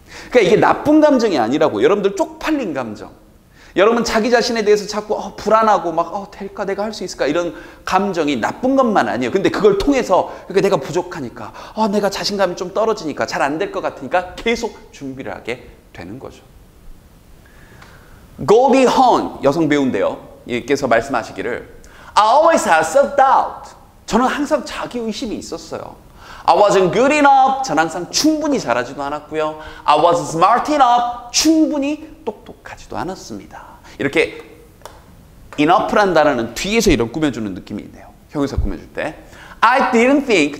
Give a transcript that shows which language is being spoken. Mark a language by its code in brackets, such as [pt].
[ko] 그러니까 이게 나쁜 감정이 아니라고. 여러분들 쪽팔린 감정. 여러분 자기 자신에 대해서 자꾸 불안하고 막 될까 내가 할 수 있을까 이런 감정이 나쁜 것만 아니에요. 근데 그걸 통해서 그러니까 내가 부족하니까 내가 자신감이 좀 떨어지니까 잘 안 될 것 같으니까 계속 준비를 하게 되는 거죠. Goldie Hawn 여성 배우인데요. 이께서 말씀하시기를 [en] I always had self-doubt. [ko] 저는 항상 자기 의심이 있었어요. [en] I wasn't good enough. [ko] 저는 항상 충분히 잘하지도 않았고요. [en] I wasn't smart enough. [ko] 충분히 똑똑하지도 않았습니다. 이렇게 enough란 단어는 뒤에서 이런 꾸며주는 느낌이 있네요. 형용사 꾸며줄 때. [en] I didn't think.